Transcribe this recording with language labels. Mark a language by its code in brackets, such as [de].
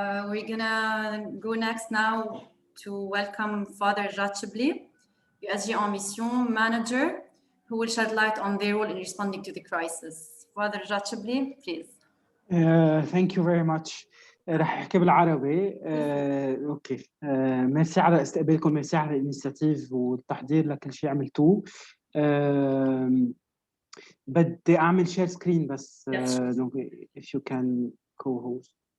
[en] We're gonna go next now to welcome Father Daccache, USJ en mission manager, who will shed light on their role in responding to the crisis. Father Daccache, please. Thank you very much. [ar] رح احكي بالعربي. [en] Okay. [ar] ميرسي على استقبالكم، ميرسي على الانيشيتيف والتحضير لكل شيء عملتوه. بدي اعمل شير سكرين بس. [en] دونك if you can co-host.